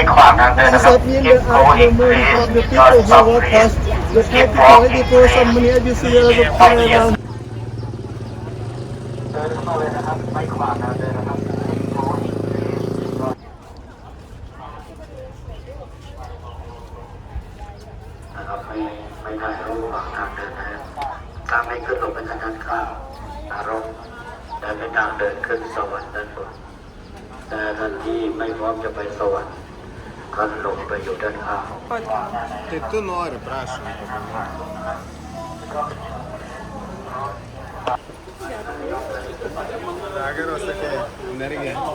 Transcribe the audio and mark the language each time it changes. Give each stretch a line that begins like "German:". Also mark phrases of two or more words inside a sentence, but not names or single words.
Thai: ขวางทางเดินนะครับ
English: Keep going please don't stop please Keep walking please Keep walking เดิน
Thai: ขึ้นมาเลยนะครับไม่ขวางทางเดินนะครับ
English: Keep going please
Thai: นะครับไม่ถ่ายรูประหว่างทางเดินนะครับถ้าไม่ขึ้นลงไปทางด้านข้างอารมณ์เดินไปทางเดินขึ้นสวรรค์ด้านบนแต่ท่านที่ไม่พร้อมจะไปสวรรค์ก็ลงไปอยู่ด้านข้าง
Lithuanian: Tai tu nori, prašom. Geros, tokia energija.